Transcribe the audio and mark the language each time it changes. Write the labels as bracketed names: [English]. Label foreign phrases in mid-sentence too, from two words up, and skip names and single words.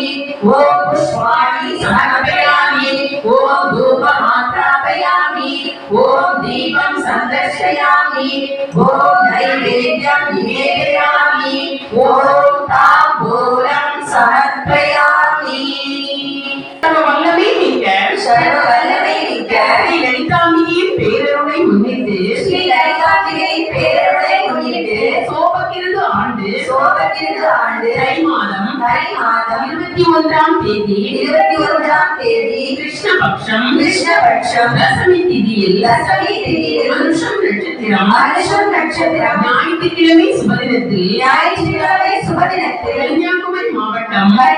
[Sanskrit] ओम पुष्पाणि समर्पयामि। ओम धूपमात्रापयामि। ओम दीपं सन्दर्शयामि। ओम नैवेद्यं निवेदयामि। ओम ताम्बूलं समर्पयामि। सर्ववल्लभे मिக்க सर्ववल्लभे मिக்க [Tamil] ஸ்ரீ லலிதாம்பிகையின் பேரருளை முன்னிட்டு ஸ்ரீ லலிதாம்பிகையின் பேரருளை முன்னிட்டு சோபகிருது ஆண்டு தை மாதம் 21ஆம் தேதி கிருஷ்ணபக்ஷம் தசமி திதியில் அனுஷம் நட்சத்திரம் ஞாயிற்றுக்கிழமை சுபதினத்தில் கன்னியாகுமரி மாவட்டம்